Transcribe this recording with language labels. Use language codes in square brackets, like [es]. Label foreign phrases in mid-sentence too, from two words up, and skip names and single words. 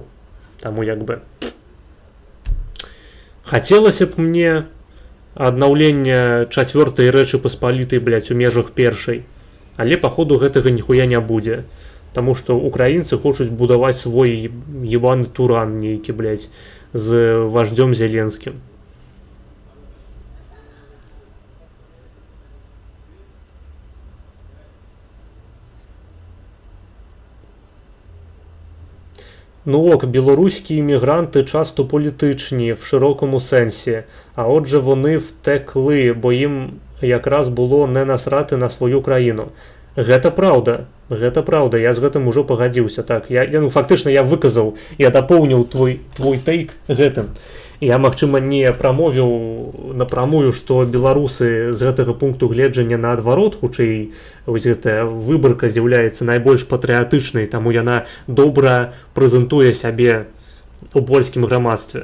[be] Таму як бы хацелася б мне аднаўлення чацвёртай рэчы паспалітай, блядь, у межах першай. Але паходу гэтага ніхуя не будзе. Таму што украінцы хочуць будаваць свой ебаны туран нейкі, блядь, з вождзём Зеленскім. [uk] Ну ок, білоруські іммігранти часто політичні в широкому сенсі, а отже вони втекли, бо їм якраз було не насрати на свою країну. [be] Гэта праўда, я з гэтым ужо пагадзіўся, так, фактычна я выказаў, я дапоўніў твой тэйк гэтым. Я, магчыма, не прамовіў напрамую, што беларусы з гэтага пункту гледжання наадварот, хутчэй вось гэтая выбарка з'яўляецца найбольш патрыятычнай, таму яна добра прэзентуе сябе у польскім грамадстве.